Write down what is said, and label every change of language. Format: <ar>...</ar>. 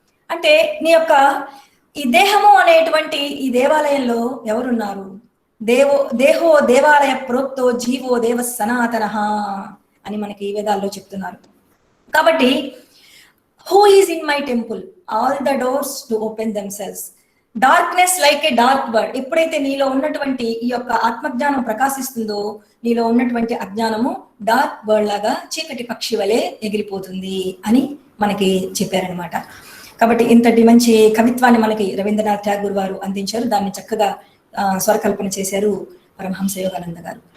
<te>అంటే నీ యొక్క ఈ దేహము అనేటువంటి ఈ దేవాలయంలో ఎవరున్నారు?</te> <sa>దేహో దేవాలయ ప్రోక్తో జీవో దేవ సనాతనః</sa> <te>అని మనకి ఈ వేదాల్లో చెప్తున్నారు.</te> <en>కాబట్టి who is in my temple, all the doors to open themselves, darkness like a dark bird.</en> <te>ఎప్పుడైతే నీలో ఉన్నటువంటి ఈ యొక్క ఆత్మజ్ఞానం ప్రకాశిస్తుందో నీలో ఉన్నటువంటి అజ్ఞానము డార్క్ బర్డ్ లాగా చీకటి పక్షి వలె ఎగిరిపోతుంది అని మనకి చెప్పారనమాట. కాబట్టి ఇంతటి మంచి కవిత్వాన్ని మనకి రవీంద్రనాథ్ ఠాగూర్ వారు అందించారు. దాన్ని చక్కగా స్వరకల్పన చేశారు పరమహంస యోగానంద గారు.</te>